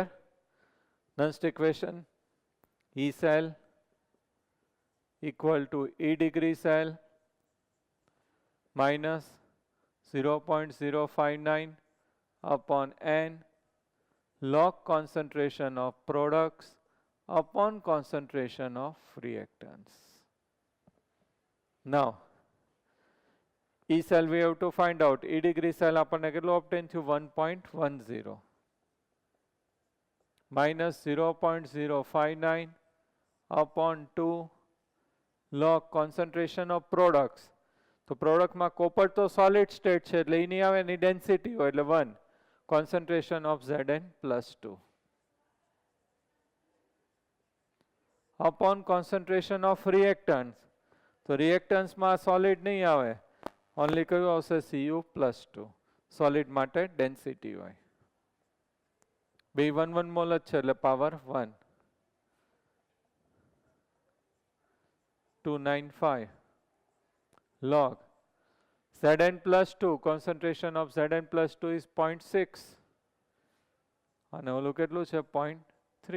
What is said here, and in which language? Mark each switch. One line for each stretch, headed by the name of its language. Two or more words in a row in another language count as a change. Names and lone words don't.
English: Next equation, E cell equal to E degree cell minus 0.059 upon N log concentration of products upon concentration of reactants. Now E cell we have to find out. E degree cell
Gujarati: આપણને કેટલું obtain થયું,
English: 1.10 minus 0.059 upon 2 log concentration of products.
Gujarati: તો પ્રોડક્ટમાં કોપર તો
English: solid state
Gujarati: છે એટલે એ નહીં આવે, એની ડેન્સિટી હોય એટલે 1,
English: concentration of Zn+2 upon concentration of reactants.
Gujarati: તો રિએક્ટન્સમાં સોલિડ નહીં આવે, ઓનલી કયું આવશે Cu+2. સોલિડ માટે ડેન્સિટી હોય. બે 1 મોલ જ છે એટલે પાવર 1.
English: 295 log Zn+2, concentration of Zn+2 is 0.6
Gujarati: અને ઓલું કેટલું છે
English: 0.3.